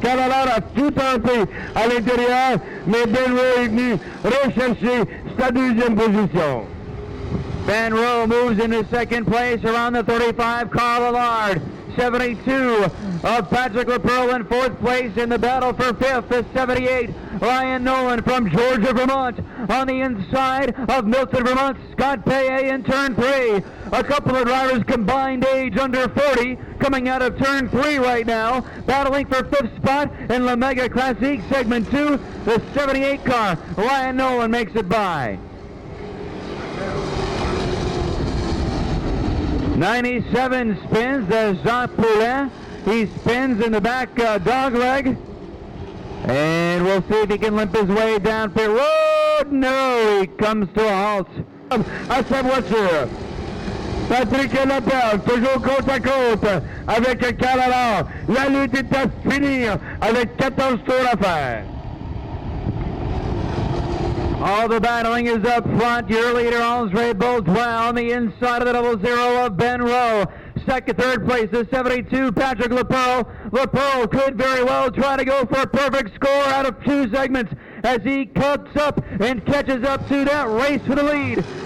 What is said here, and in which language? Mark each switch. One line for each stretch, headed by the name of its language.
French: Canada a tout tenté à l'intérieur, mais Ben Rowe est venu rechercher sa 2e position.
English: Ben Rowe moves into second place around the 35, Carl Allard. 72 of Patrick LaPearl in 4th place. In the battle for 5th, the 78, Ryan Nolan from Georgia, Vermont. On the inside of Milton, Vermont, Scott Paye in turn 3. A couple of drivers combined age under 40 coming out of turn 3 right now, battling for 5th spot in the Mega Classique segment 2. The 78 car, Ryan Nolan makes it by. 97 spins, Jacques Poulin. He spins in the back dog leg. And we'll see if he can limp his way down pit road. No, he comes to a halt.
French: À sa voiture. Patrick Lapierre, toujours côte à côte avec Carl Allard. La lutte est à finir avec 14 tours à faire.
English: All the battling is up front. Your leader, Andre Baudouin, on the inside of the 00 of Ben Rowe. Second, third place, the 72, Patrick LaPearl. LaPearl could very well try to go for a perfect score out of 2 segments as he cuts up and catches up to that race for the lead.